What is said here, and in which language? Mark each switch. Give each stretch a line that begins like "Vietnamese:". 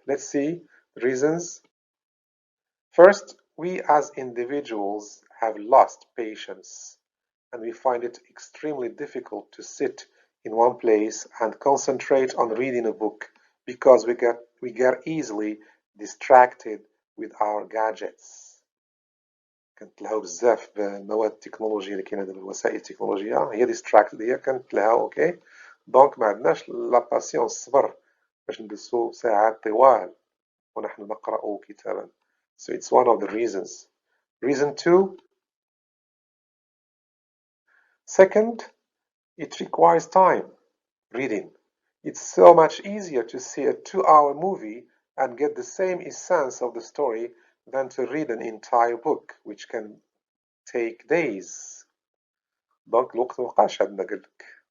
English: Let's see reasons. First, we as individuals have lost patience and we find it extremely difficult to sit in one place and concentrate on reading a book because we get easily distracted with our gadgets.
Arabic: كنتلهاو بزاف بالمواد التكنولوجية اللي كاينة دابا الوسائل التكنولوجية هي ديستراكتد هي كنتلهاو اوكي دونك ما عندناش لا باسيونس الصبر باش نجلسو ساعات طوال ونحن نقرأ كتابا.
English: So it's one of the reasons. Reason 2. Second, it requires time. Reading. It's so much easier to see a 2-hour movie and get the same essence of the story than to read an entire book, which can take days.
Arabic: Donc, الوقت مبقاش عندنا قالك.